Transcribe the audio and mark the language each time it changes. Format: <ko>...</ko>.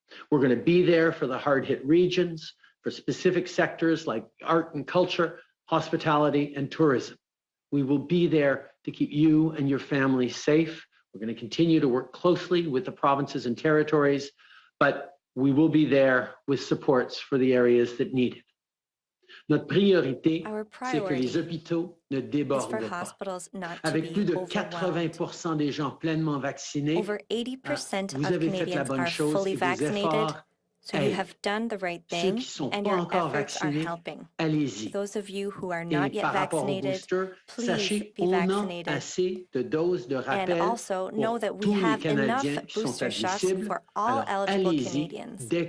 <en>We're going to be there for the hard-hit regions, for specific sectors like art and culture, hospitality, and tourism. We will be there to keep you and your family safe. We're going to continue to work closely with the provinces and territories, but we will be there with supports for the areas that need it.</en> <fr>Notre priorité, c'est que les hôpitaux ne débordent pas. Avec plus de 80% des gens pleinement vaccinés, vous avez fait la bonne chose et vos efforts</fr> <en>So you have done the right thing, and your efforts are helping.</en> <fr>Allez-y.</fr> <en>Those of you who are not yet vaccinated, please be vaccinated. And also know that we have enough booster shots for all eligible Canadians.</en>